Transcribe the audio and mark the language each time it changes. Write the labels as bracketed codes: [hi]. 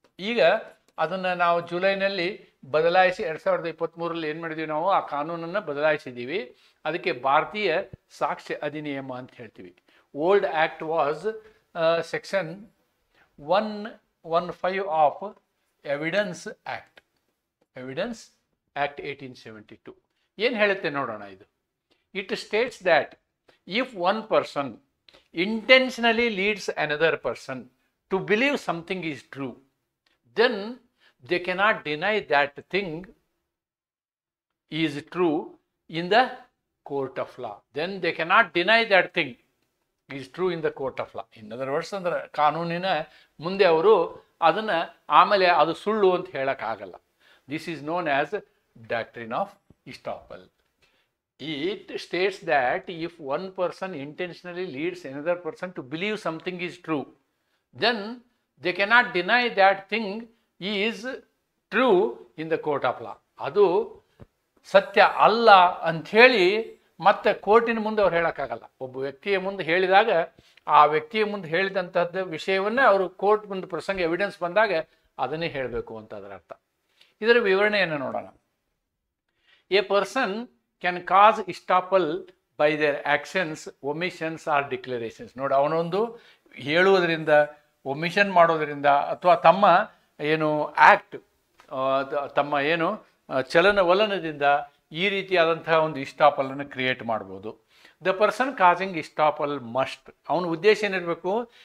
[kn] ಈಗ ಅದನ್ನು ನಾವು ಜುಲೈನಲ್ಲಿ ಬದಲಾಯಿಸಿ 2023ರಲ್ಲಿ ಏನು ಮಾಡಿದ್ದೀವಿ ನಾವು, ಆ ಕಾನೂನನ್ನು ಬದಲಾಯಿಸಿದ್ದೀವಿ. ಅದಕ್ಕೆ ಭಾರತೀಯ ಸಾಕ್ಷ್ಯ ಅಧಿನಿಯಮ ಅಂತ ಹೇಳ್ತೀವಿ. [en] Old act was section 115 of evidence act, evidence act 1872. [kn] ಏನು ಹೇಳುತ್ತೆ ನೋಡೋಣ ಇದು. [en] It states that if one person intentionally leads another person to believe something is true, then they cannot deny that thing is true in the court of law. Then they cannot deny that thing is true in the court of law. In other words, [kn] ಅಂದ್ರೆ ಕಾನೂನಿನ ಮುಂದೆ ಅವರು ಅದನ್ನು ಆಮೇಲೆ ಅದು ಸುಳ್ಳು ಅಂತ ಹೇಳೋಕ್ಕಾಗಲ್ಲ. [en] This is known as doctrine of estoppel. It states that if one person intentionally leads another person to believe something is true, then they cannot deny that thing is true in the court of law. [kn] ಅದು ಸತ್ಯ ಅಲ್ಲ ಅಂಥೇಳಿ ಮತ್ತೆ ಕೋರ್ಟಿನ ಮುಂದೆ ಅವ್ರು ಹೇಳೋಕ್ಕಾಗಲ್ಲ. ಒಬ್ಬ ವ್ಯಕ್ತಿಯ ಮುಂದೆ ಹೇಳಿದಾಗ ಆ ವ್ಯಕ್ತಿಯ ಮುಂದೆ ಹೇಳಿದಂಥದ್ದು ವಿಷಯವನ್ನೇ ಅವರು ಕೋರ್ಟ್ ಮುಂದೆ ಪ್ರಸಂಗ ಎವಿಡೆನ್ಸ್ ಬಂದಾಗ ಅದನ್ನೇ ಹೇಳಬೇಕು ಅಂತ ಅದರ ಅರ್ಥ. ಇದರ ವಿವರಣೆಯನ್ನು ನೋಡೋಣ. [en] A person can cause estoppel by their actions, omissions or declarations. [kn] ನೋಡಿ, ಅವನೊಂದು ಹೇಳುವುದರಿಂದ, ಒಮಿಷನ್ ಮಾಡೋದರಿಂದ, ಅಥವಾ ತಮ್ಮ ಏನು ಆ್ಯಕ್ಟ್, ತಮ್ಮ ಏನು ಚಲನವಲನದಿಂದ ಈ ರೀತಿಯಾದಂತಹ ಒಂದು ಇಸ್ಟಾಪಲನ್ನು ಕ್ರಿಯೇಟ್ ಮಾಡ್ಬೋದು. [en] the person causing estoppel must, [kn] ಅವನ ಉದ್ದೇಶ ಏನಿರಬೇಕು?